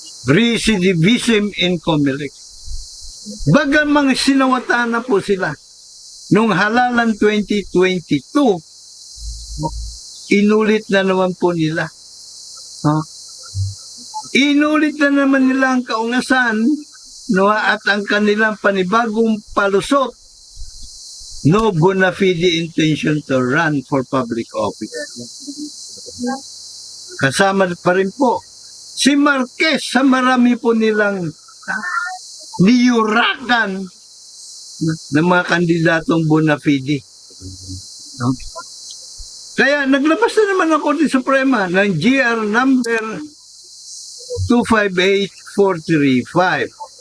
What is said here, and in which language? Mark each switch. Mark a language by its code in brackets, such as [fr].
[en] Recidivism in COMELEC. [tl] Bagamang sinawata na po sila. Nung halalan 2022, inulit na naman po nila. Inulit na naman nila ang kaungasan at ang kanilang panibagong palusot. [en] No bona fide intention to run for public office. [tl] Kasama pa rin po si Marquez sa marami po nilang niyurakan ng mga kandidatong bona fide. Kaya naglabas na naman ang Korte Suprema ng GR number 258435.